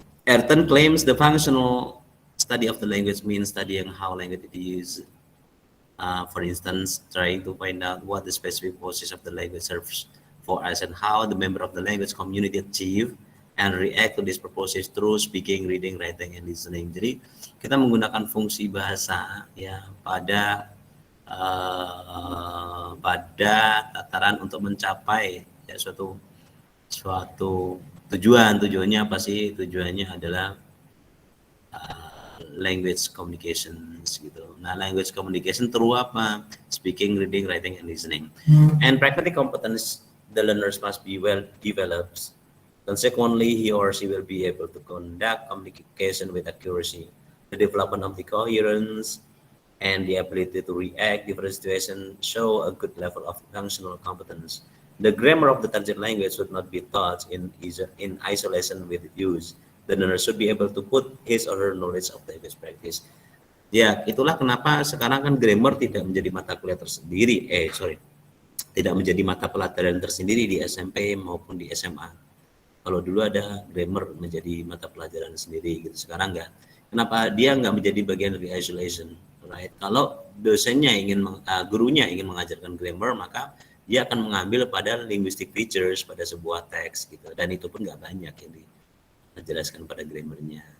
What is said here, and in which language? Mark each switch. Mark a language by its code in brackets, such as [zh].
[en] Ayrton claims the functional study of the language means studying how language is used. For instance, trying to find out what the specific purposes of the language serves for us and how the member of the language community achieve and react to these purposes through speaking, reading, writing, and listening. [id] Jadi kita menggunakan fungsi bahasa ya pada tataran untuk mencapai ya suatu tujuannya apa sih? Tujuannya adalah [en] language communications [id] gitu. [en] Nah, language communication through apa? Speaking, reading, writing, and listening. And pragmatic competence, the learners must be well developed. Consequently, he or she will be able to conduct communication with accuracy. The development of the coherence and the ability to react different situations show a good level of functional competence. The grammar of the target language should not be taught in isolation with use. The learner should be able to put his or her knowledge of language practice. [id] Ya, itulah kenapa sekarang kan grammar tidak menjadi mata kuliah tersendiri. Tidak menjadi mata pelajaran tersendiri di SMP maupun di SMA. Kalau dulu ada grammar menjadi mata pelajaran sendiri gitu, sekarang enggak. Kenapa dia enggak menjadi bagian dari isolation, right? Kalau dosennya gurunya ingin mengajarkan grammar, maka dia akan mengambil pada linguistic features pada sebuah teks gitu, dan itu pun enggak banyak yang dijelaskan pada grammarnya.